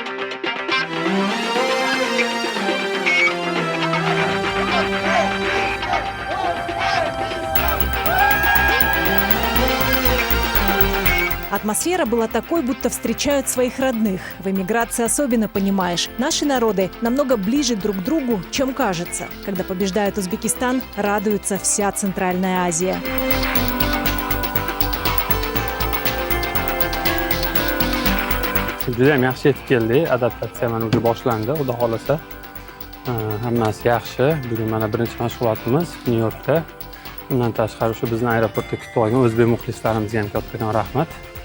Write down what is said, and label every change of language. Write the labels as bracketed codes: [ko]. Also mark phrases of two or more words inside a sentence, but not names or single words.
[ru] Атмосфера была такой, будто встречают своих родных. В эмиграции особенно понимаешь, наши народы намного ближе друг к другу, чем кажется. Когда побеждает Узбекистан, радуется вся Центральная Азия. [uz] Juda ham yaxshi yetib keldik. Adaptatsiya mana уже boshlandi, xudo xolasa. Hammasi yaxshi. Bugun mana birinchi mashg'ulotimiz Nyu-Yorkda. Undan tashqari shu bizni aeroportda kutib olgan o'zbek muxlislarimizga ham kattakon rahmat.